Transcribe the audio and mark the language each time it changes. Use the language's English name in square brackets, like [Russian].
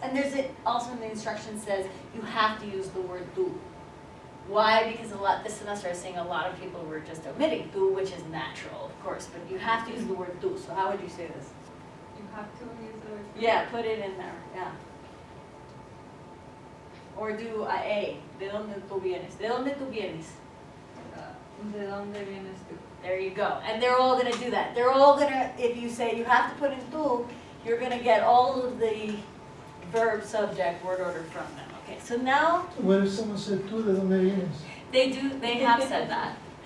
[English] And there's also in the instructions says you have to use the word tú. Why? Because this semester I'm seeing a lot of people were just omitting tú, which is natural, of course, but you have to use the word tú. So how would you say this? You have to use the word. Yeah, put it in there, yeah. Or do a, [Spanish] ¿de dónde tú vienes? ¿De dónde tú vienes? ¿De dónde vienes tú? [English] There you go. And they're all going to do that. They're all going to, if you say you have to put in tú, you're going to get all of the verb, subject, word order from them. Okay, so now... What if someone said tú, [Spanish] de dónde vienes? [English] They have said that.